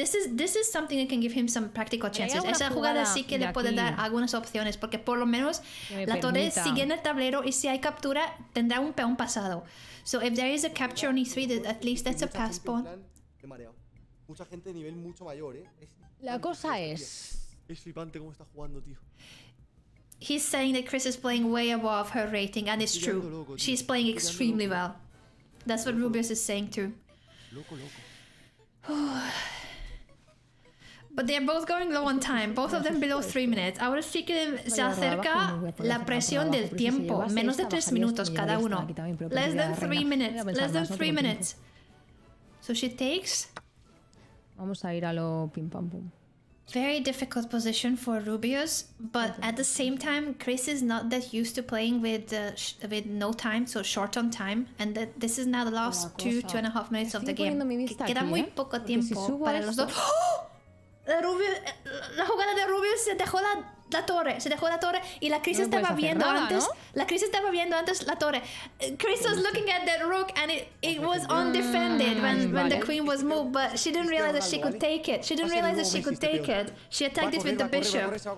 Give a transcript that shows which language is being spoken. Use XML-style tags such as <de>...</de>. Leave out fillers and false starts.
<en>This is something that can give him some practical chances.</en> <es>Esa jugada sí que le puede dar algunas opciones porque por lo menos la torre sigue en el tablero y si hay captura tendrá un peón pasado.</es> <en>So if there is a capture on e3, at least that's a pass pawn.</en> <es>Mucha gente de nivel mucho mayor, La cosa es... Es flipante cómo está jugando, tío.</es> <en>He's saying that Chris is playing way above her rating, and it's true. She's playing extremely well. That's what Rubius is saying too. But they're both going low on time, both of them below 3 minutes.</en> <es>Ahora sí que se acerca la presión del tiempo, menos de 3 minutos cada uno.</es> <en>Less than 3 minutes, less than 3 minutes. So she takes.</en> <es>Vamos a ir a lo pim pam pum.</es> <en>Very difficult position for Rubius, but at the same time, Chris is not that used to playing with no time, so short on time, and that this is now the last 2.5 minutes of the game.</en> <es>Queda muy poco tiempo para los dos. ¡Oh! La jugada de Rubius se dejó la torre, y la Chris estaba viendo antes. ¿No? La Chris estaba viendo antes la torre.</es> <en>Chris was looking at that rook and it was undefended when the queen was moved, but she didn't realize that she could take it. She attacked it with the bishop.</en>